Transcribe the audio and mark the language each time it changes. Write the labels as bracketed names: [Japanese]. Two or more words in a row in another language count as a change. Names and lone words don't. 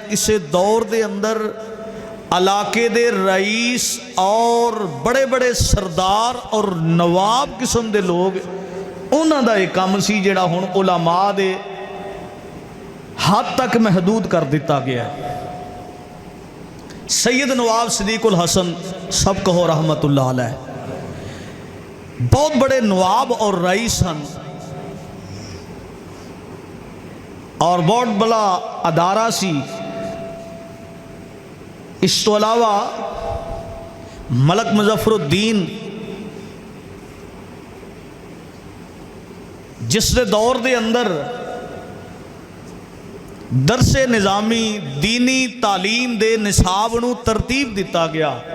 [Punjabi] کسے دور دے اندر علاقے دے رئیس اور بڑے بڑے سردار اور نواب قسم کے لوگ، انہاں دا اک کم سی جیہڑا ہن علما دے حد تک محدود کر دتا گیا. سید نواب صدیق ال حسن سب کہو [Arabic] رحمة الله عليه, [Punjabi] بہت بڑے نواب اور رئیس ہیں اور بہت بڑا ادارہ سی. اس تو علاوہ ملک مظفرالدین جس کے دور کے اندر درسِ نظامی دینی تعلیم دے نصاب نوں ترتیب دتا گیا.